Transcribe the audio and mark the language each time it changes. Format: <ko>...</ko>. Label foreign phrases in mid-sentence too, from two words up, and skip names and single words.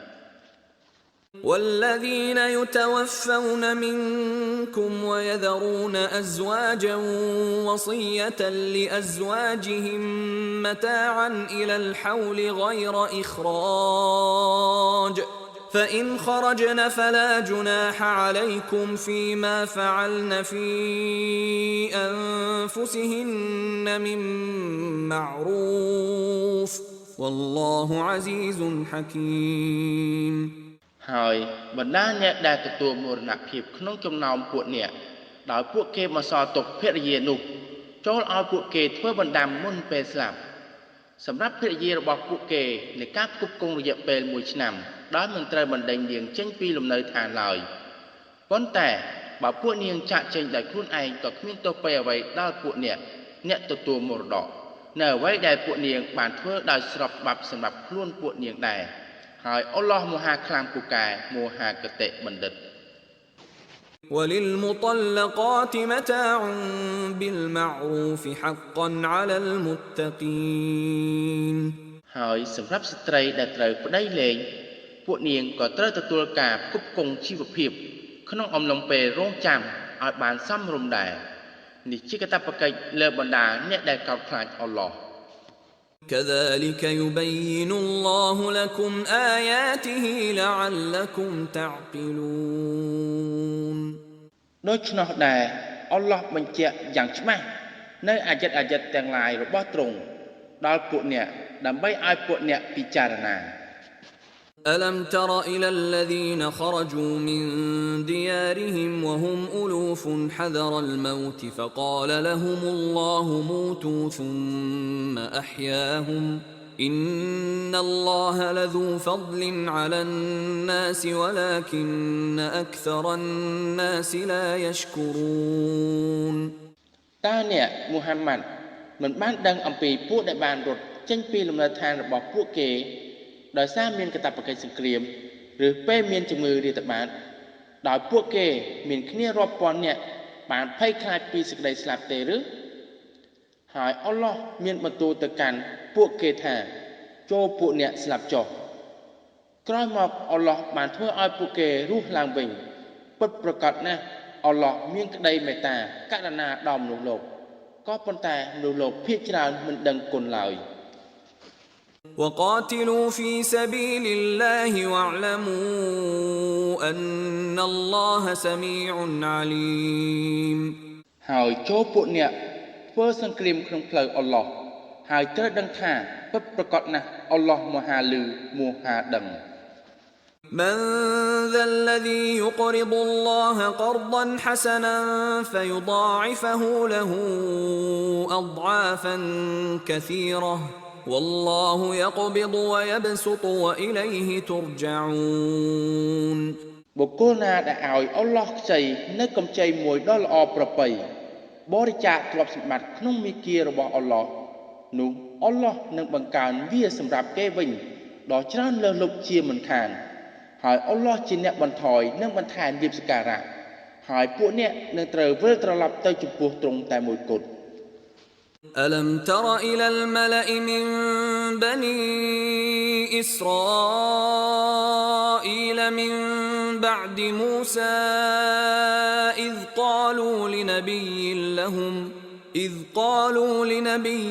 <ar>والذين يتوفون منكم ويذرون أزواجا وصية لأزواجهم متاعا إلى الحول غير إخراج فإن خرجن فلا جناح عليكم فيما فعلن في أنفسهن من معروف والله عزيز حكيم</ar> <km>ហើយបណ្ដាអ្នកដែលទទួលមរណភាពក្នុងចំណោមពួកអ្នកដោយពួកគេមកសល់ទុកភរិយានោះចូលឲ្យពួកគេធ្វើបណ្ដាំមុនពេលស្លាប់សម្រាប់ភរិយារបស់ពួកគេនៃការផ្គប់គង់រយៈពេល1ឆ្នាំដោយមិនត្រូវបណ្ដេញនាងចេញពីលំនៅឋានឡើយ ប៉ុន្តែបើពួកនាងចាក់ចេញដោយខ្លួនឯងក៏គ្មានទោសពៃអ្វីដល់ពួកអ្នកអ្នកទទួលមរតកនៅអ្វីដែលពួកនាងបានធ្វើដោយស្របច្បាប់សម្រាប់ខ្លួនពួកនាងដែរហើយអល់ឡោះមហាខ្លាំងពូកែមហាកតេបណ្ឌិត</km> <ar>وللمطلقات متاع بالمعروف حقا على المتقين</ar> <km>ហើយសម្រាប់ស្ត្រីដែលត្រូវប្តីលែងពួកនាងក៏ត្រូវទទួលការផ្គប់ផ្គង់ជីវភាពក្នុងអំឡុងពេលរងចាំឲ្យបានសមរម្យដែរនេះជាកាតព្វកិច្ចលើបណ្ដាអ្នកដែលកោតខ្លាចអល់ឡោះ</km> <ar>كذلك يبين الله لكم آياته لعلكم تعقلون</ar> <km>ដូច្នោះដែរអល់ឡោះបញ្ជាក់យ៉ាងច្បាស់នៅអាយ័តទាំងឡាយរបស់ទ្រង់ដល់ពួកអ្នកដើម្បីឲ្យពួកអ្នកពិចារណា</km> <ar>ألم تر إلى الذين خرجوا من ديارهم وهم ألوف حذر الموت فقال لهم الله موتوا ثم أحياهم إن الله لذو فضل على الناس ولكن أكثر الناس لا يشكرون</ar> <km>តើអ្នកមូហាម៉ាត់មិនបានដឹងអំពីពួកដែលបានរត់ចេញពីលំនៅឋានរបស់ពួកគេដោយសារ មានកាតព្វកិច្ចសង្គ្រាមឬពេលមានជំងឺរាតត្បាតដោយពួកគេមានគ្នារាប់ពាន់នាក់បានភ័យខ្លាចពីសេចក្តីស្លាប់ទេឬហើយអល់ឡោះមានបន្ទូលទៅកាន់ពួកគេថាចូលពួកអ្នកស្លាប់ចុះក្រោយមកអល់ឡោះបានធ្វើឲ្យពួកគេរស់ឡើងវិញពិតប្រាកដណាស់អល់ឡោះមានក្តីមេត្តាករុណាដល់មនុស្សលោកក៏ប៉ុន្តែមនុស្សលោកភាគច្រើនមិនដឹងគុណឡើយ</km> <ar>وقاتلوا في سبيل الله واعلموا أن الله سميع عليم</ar> <km>ហើយចូលពួកអ្នកធ្វើសង្គ្រាមក្នុងផ្លូវអល់ឡោះហើយត្រូវដឹងថាពិតប្រាកដណាស់អល់ឡោះមហាលឺមហាដឹង</km> <ar>من ذا الذي يقرض الله قرضا حسنا فيضاعفه له أضعافا كثيرة والله يقبض ويبسط وإليه ترجعون</ar> <km>បុគ្គលណាដែលឲ្យអល់ឡោះខ្ចីនៅកម្ចីមួយដ៏ល្អប្រពៃបរិច្ចាគទ្រព្យសម្បត្តិក្នុងមាគ៌ារបស់អល់ឡោះនោះអល់ឡោះនឹងបង្កើនវាសម្រាប់គេវិញដ៏ច្រើនលើសលប់ជាមិនខានហើយអល់ឡោះជាអ្នកបន្ថយនិងបន្ថែមវាសការៈហើយពួកអ្នកនឹងត្រូវវិលត្រឡប់ទៅចំពោះទ្រង់តែមួយគត់</km> <ar>ألم تر إلى الملأ من بني إسرائيل من بعد موسى إذ قالوا لنبي</ar>